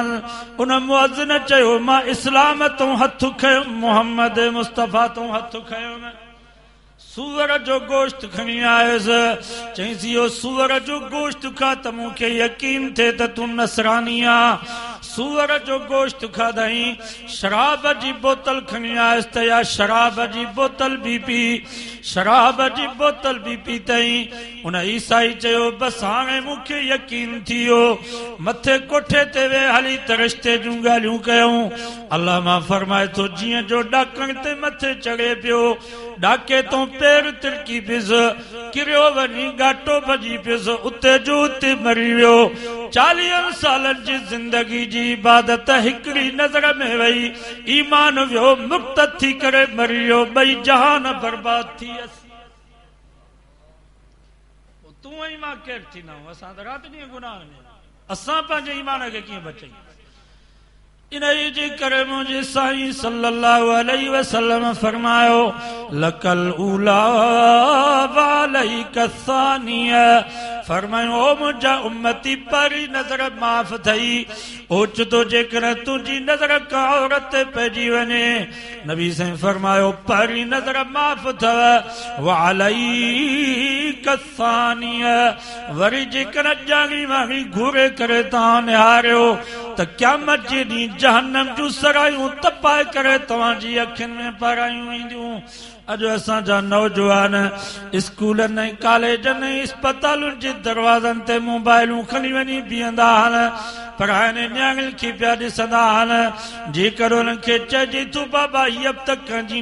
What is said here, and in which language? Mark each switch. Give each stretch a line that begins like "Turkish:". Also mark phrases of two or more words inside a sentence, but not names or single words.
Sindhi: उन मुअज़्ज़िन चयो मां इस्लाम तूं हथ खयो मोहम्मद मुस्तफ़ा तूं हथ खयो न सूअर जो गोश्त खणी आयुसि चईंसि इहो सूअर जो गोश्त खा त मूंखे यकीन थिए त तूं नसरानी आ। सूअर जो गोश्त खाधई शराब जी बोतल खणी आयुसि त या शराब जी बोतल भी पी शराब जी बोतल भी पीतई। उन ईसाई चयो बस हाणे मूंखे यकीन थी वियो मथे कोठे ते वे हली त रिश्ते जूं ॻाल्हियूं कयूं। अल्लाह मां फरमाए थो जीअं जो ॾाकण ते मथे चढ़े पियो ॾाके तो पैर तिरकी पियुस किरियो वञी घाटो भॼी पियुसि उते जो उते मरी वियो। 40 सालनि जी ज़िंदगी जी इबादत हिकड़ी नज़र में वई ईमान वियो मुर्तद थी करे मरी वियो ॿई जहान बर्बाद थी तूं ऐं मां केरु थींदा आहियूं असां त राति ॾींहुं गुनाह में असां पंहिंजे ईमान खे कीअं बचायूं इन जे करे मुंहिंजे साईं
Arabic: صلى الله عليه وسلم
Sindhi: फरमायो
Arabic: لك الأولى وعليك الثانية
Sindhi: फरमायो ओ मुंहिंजा उम्मती परी नज़र माफ़ थई ओचितो जेकर तुंहिंजी नज़र का औरत ते पइजी वञे नबी साईं फरमायो परी नज़र माफ़ अथव
Arabic: وعليك الثانية
Sindhi: वरी जेकर जागी वागी घूरे करे तव्हां निहारियो त क़यामत जे ॾींहुं जहन्नम जूं सरायूं तपाए करे तव्हांजी अखियुनि में पारायूं वेंदियूं अॼु असांजा नौजवान स्कूलनि ऐं कॉलेजनि ऐं अस्पतालुनि जे दरवाज़नि ते मोबाइलूं खणी वञी बीहंदा आहिनि पढ़ाइनि न्याणियुनि खे पिया ॾिसंदा आहिनि जेकर उन्हनि खे चइजे थो बाबा हीअ बि त कंहिंजी